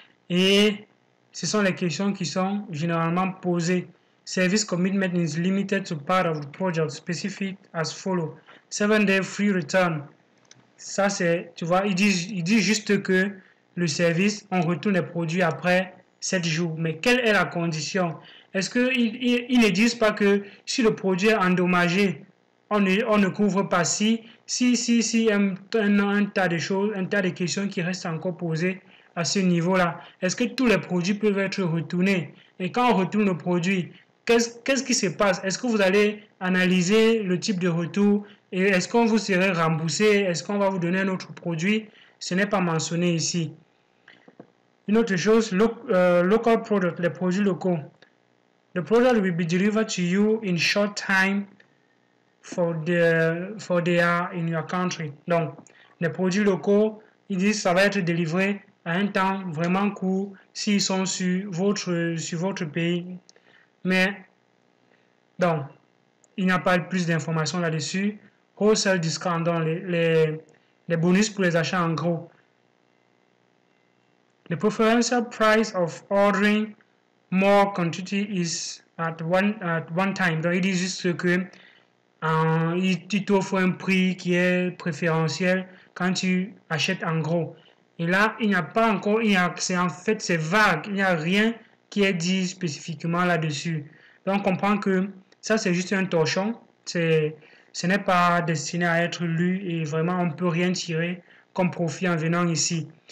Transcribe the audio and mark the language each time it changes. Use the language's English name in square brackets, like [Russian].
[French] Et ce sont les questions qui sont généralement posées. [English] Service commitment is limited to part of the project specific as follow. 7-day free return. [French] Ça c'est, tu vois, il dit juste que le service, on retourne les produits après 7 jours. Mais quelle est la condition? Est-ce qu'ils ne disent pas que si le produit est endommagé, on ne couvre pas si un tas de choses, un tas de questions qui restent encore posées à ce niveau-là. Est-ce que tous les produits peuvent être retournés? Et quand on retourne le produit, qu'est-ce qui se passe? Est-ce que vous allez analyser le type de retour Et est-ce qu'on vous serait remboursé? Est-ce qu'on va vous donner un autre produit? Ce n'est pas mentionné ici. Une autre chose, [English] local product, [French] les produits locaux. [English] The product will be delivered to you in short time for they are in your country. [French] Donc, les produits locaux, ils disent que ça va être délivré à un temps vraiment court s'ils sont sur votre pays. Mais, donc, il n'y a pas plus d'informations là-dessus. [English] Wholesale discount, [French] donc les bonus pour les achats en gros. [English] The preferential price of ordering more quantity is at one time. [French] Donc, il dit juste que il t'offre un prix qui est préférentiel quand tu achètes en gros. Et là, il n'y a pas encore, c'est vague, il n'y a rien qui est dit spécifiquement là-dessus. Donc, on comprend que ça, c'est juste un torchon. Ce n'est pas destiné à être lu et vraiment, on ne peut rien tirer comme profit en venant ici.